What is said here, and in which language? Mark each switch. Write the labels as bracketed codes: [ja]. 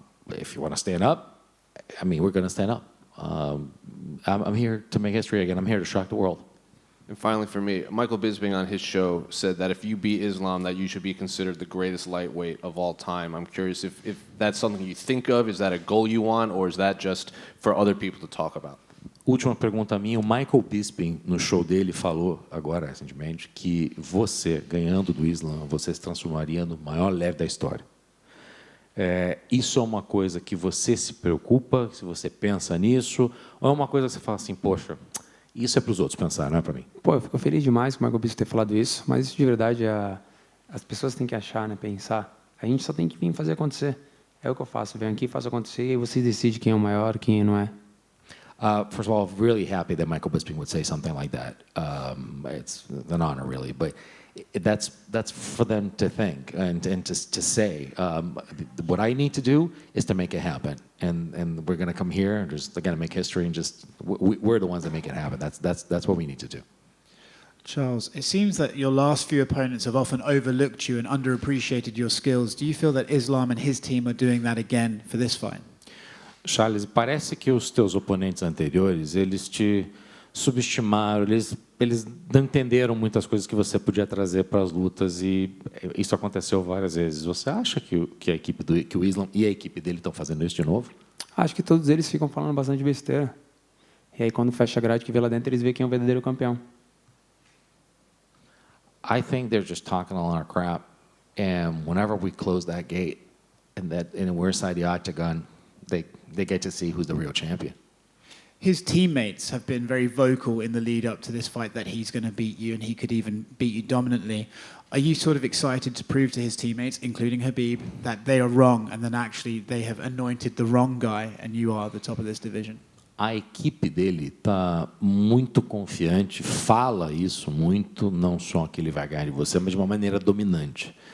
[en] If you want to stand up, we're going to stand up. I'm here to make history again. I'm here to shock the world. And finally, for me, Michael Bisping on his show said that if you beat Islam, that you should be considered the greatest lightweight of all time. I'm curious if that's something you think of, is that a goal you want, or is that just for other people to talk about? [pt] Última pergunta minha. O Michael Bisping, no show dele, falou agora, recentemente, que você, ganhando do Islam, você se transformaria no maior leve da história. Isso é uma coisa que você se preocupa, se você pensa nisso, ou é uma coisa que você fala assim, poxa, isso é para os outros pensar, não é para mim? Eu fico feliz demais com o Michael Bisping ter falado isso, mas isso de verdade as pessoas têm que achar, pensar. A gente só tem que vir fazer acontecer. É o que eu faço, venho aqui, faço acontecer, e aí você decide quem é o maior, quem não é. [en] First of all, really happy that Michael Bisping would say something like that. It's an honor, really, but that's for them to think and to say. What I need to do is to make it happen, and we're going to come here and just again make history and just we're the ones that make it happen. That's what we need to do. Charles, it seems that your last few opponents have often overlooked you and underappreciated your skills. Do you feel that Islam and his team are doing that again for this fight? [pt] Charles, parece que os teus oponentes anteriores, eles te subestimaram, eles não entenderam muitas coisas que você podia trazer para as lutas e isso aconteceu várias vezes. Você acha que a equipe que o Islam e a equipe dele estão fazendo isso de novo? Acho que todos eles ficam falando bastante besteira. E aí, quando fecha a grade que vê lá dentro, eles veem quem é o verdadeiro campeão. [en] I think they're just talking a lot of crap, and whenever we close that gate and we're inside the octagon, they get to see who's the real champion. His teammates have been very vocal in the lead up to this fight that he's going to beat you and he could even beat you dominantly. Are you sort of excited to prove to his teammates, including Khabib, that they are wrong and then actually they have anointed the wrong guy and you are the top of this division? [pt] A equipe dele está muito confiante, fala isso muito, não só que ele vai ganhar de você, mas de uma maneira dominante.